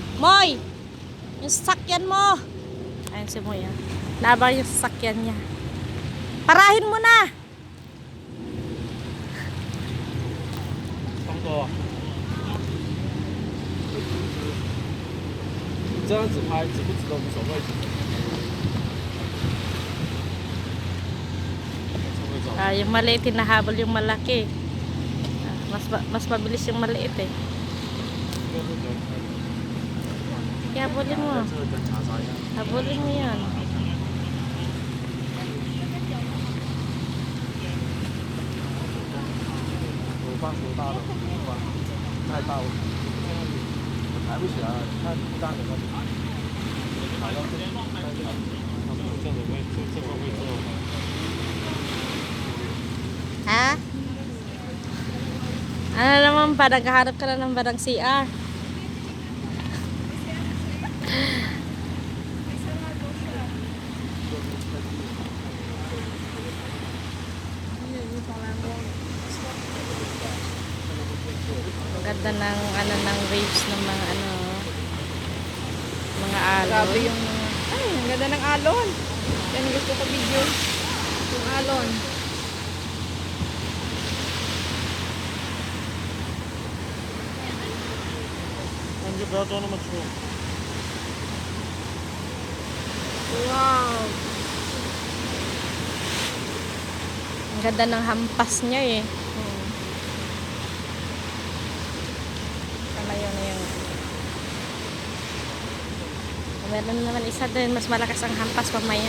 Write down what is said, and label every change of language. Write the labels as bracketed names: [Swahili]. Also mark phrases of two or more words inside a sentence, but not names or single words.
[Filipino] Moy! Yung sasakyan mo! Ayun si Moy, ah. Naabang yung sasakyan niya. Parahin mo na! [Chinese] 差不多。你这样子拍值不值得无所谓。 [Filipino] Ah, yung maliit, hinahabol yung malaki. Ah, mas mabilis yung maliit eh. Kaya habulin mo. Habulin mo yan. [Chinese] 我放多大的？太大了，我抬不起来，太大的那里。抬到这里，这个位置，这个位置。 [Filipino] Ha? Ano naman ba? Naghahanap ka na ng barang CR. Ang ganda ng ano ng waves ng mga ano mga alon. Grabe yung ay, ang ganda ng alon. Yan gusto ko video. Yung alon. [Chinese] 那你就不要装那么粗。 [Filipino] Wow. Ang ganda ng hampas niya eh. Tama yun yung meron naman isa doon, mas malakas ang hampas pamaya.